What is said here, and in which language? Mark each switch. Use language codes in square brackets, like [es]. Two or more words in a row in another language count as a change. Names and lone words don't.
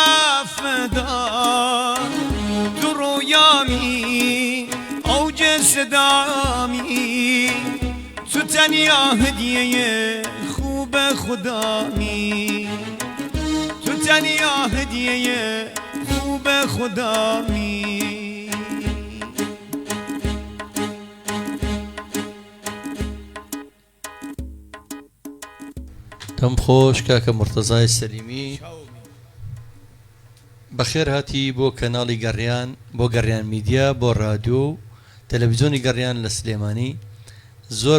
[fa] مفدا تو رویامی اوج صدامی تو تنیا هدیه خوب خدامی تو تنیا هدیه خوب خدامی [ckb] کەم خۆش کاکە مرتەزای سەلیمی بەخێر هاتی بۆ کەناڵی گەڕیان بۆ گەڕیان میدیا بۆ رادیۆ و تەلەڤیزۆنی گەڕیان لە سلێمانی زۆر